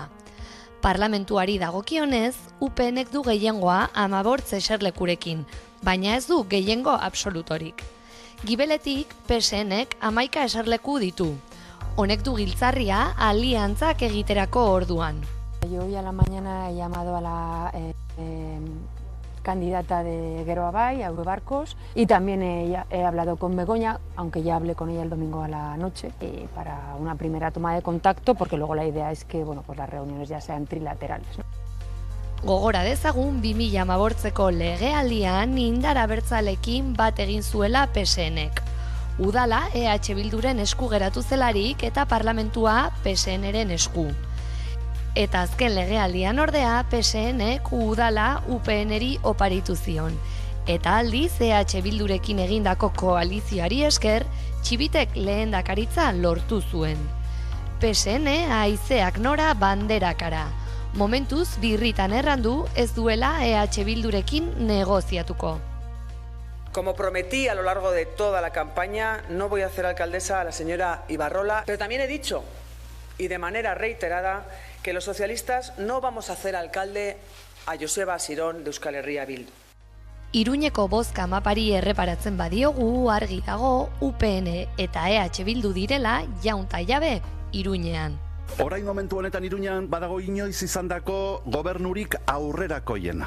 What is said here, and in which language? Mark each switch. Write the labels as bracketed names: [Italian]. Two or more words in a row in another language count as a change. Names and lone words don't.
[Basque] Parlamentuari dagokionez, UPNek du gehiengoa 15 eserlekurekin, baina ez du gehiengo absolutorik. Gibeletik, PSNek 11 eserleku ditu. Honek du giltzarria aliantzak egiterako orduan. [Spanish] Yo hoy a la mañana he llamado a la candidata de Geroa Bai, a Eurobarcos, y también he hablado con Begoña, aunque ya hablé con ella el domingo a la noche, para una primera toma de contacto, porque luego la idea es que pues las reuniones ya sean trilaterales, ¿no? [Basque] Gogora dezagun 2015ko legealdian indar abertzalekin bat egin zuela PSNek. Udala EH Bilduren esku geratu zelarik eta parlamentua PSNren esku. Eta azken legealdian ordea PSNek udala UPNri oparitu zion. Eta aldiz EH Bildurekin egindako koalizioari esker, Txibitek lehendakaritza lortu zuen. PSN haizeak nora banderakara. Momentuz birritan errandu ez duela EH Bildurekin negoziatuko. [Spanish] Como prometí a lo largo de toda la campaña, no voy a hacer alcaldesa a la señora Ibarrola, pero también he dicho, y de manera reiterada, que los socialistas no vamos a hacer alcalde a Joseba Asirón de Euskal Herria Bildu. [Basque] Iruñeko bozka mapari erreparatzen badiogu argi dago UPN eta EH Bildu direla jaunta jabe Iruñean. Orain momentu honetan Iruñean badago inoiz izandako gobernurik aurrerakoiena.